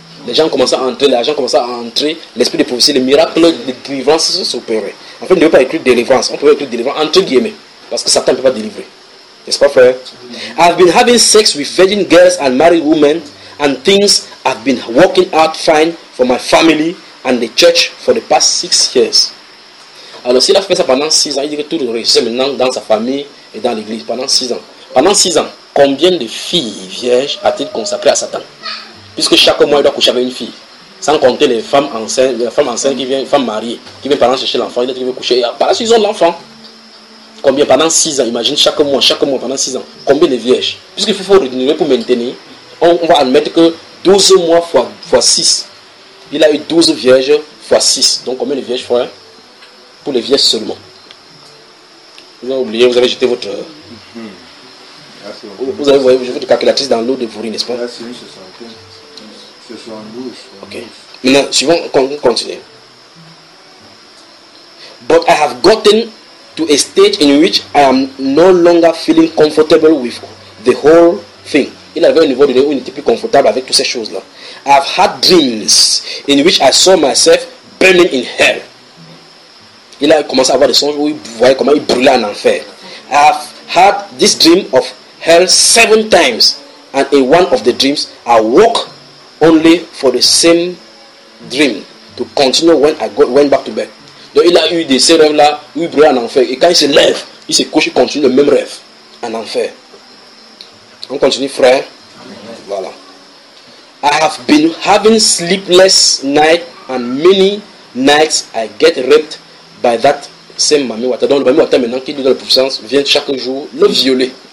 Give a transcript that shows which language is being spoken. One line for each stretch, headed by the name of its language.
French: Les gens commençaient à entrer, l'esprit de prophétie, les miracles de délivrance s'opéraient. En fait, on ne peut pas écrire délivrance, on peut écrire délivrance entre guillemets, parce que Satan ne peut pas délivrer. N'est-ce pas, frère?
English: I've been having sex with virgin girls and married women, and things have been working out fine for my family and the church for the past 6 years.
French: Alors, s'il a fait ça pendant 6 ans, il dit que tout le réussit maintenant dans sa famille et dans l'église pendant 6 ans. Pendant 6 ans, combien de filles vierges a-t-il consacré à Satan? Puisque chaque mois, il doit coucher avec une fille. Sans compter les femmes enceintes, qui viennent, les femmes mariées, qui viennent pendant chercher l'enfant, il doit coucher. Par la suite, ils ont l'enfant. Combien? Pendant 6 ans, imagine chaque mois, pendant 6 ans. Combien de vierges? Puisqu'il faut renouveler pour maintenir, on va admettre que 12 mois fois 6, il a eu 12 vierges fois 6. Donc combien de vierges fois 1? Pour les vierges seulement. Vous avez oublié, vous avez jeté votre... Vous avez voyé votre calculatrice dans l'eau de Vouri, n'est-ce pas? Ok. Maintenant, suivons, continuer.
English: But I have gotten to a stage in which I am no longer feeling comfortable with the whole thing.
French: Il avait un niveau de niveau où il n'était plus confortable avec toutes ces choses-là.
English: I have had dreams in which I saw myself burning in hell.
French: Il a commencé à avoir des songes où il voyait comment il brûlait en enfer.
English: I have had this dream of hell 7 times. And in one of the dreams, I woke only for the same dream to continue when I went back to bed.
French: Donc il a eu de ces rêves-là où il brûlait en enfer. Et quand il se lève, il se couche, il continue le même rêve en enfer. On continue, frère. Voilà.
English: I have been having sleepless nights, and many nights I get raped by that same Mami Wata.
French: Donc le Mami Wata maintenant qui lui donne la puissance vient chaque jour le violer.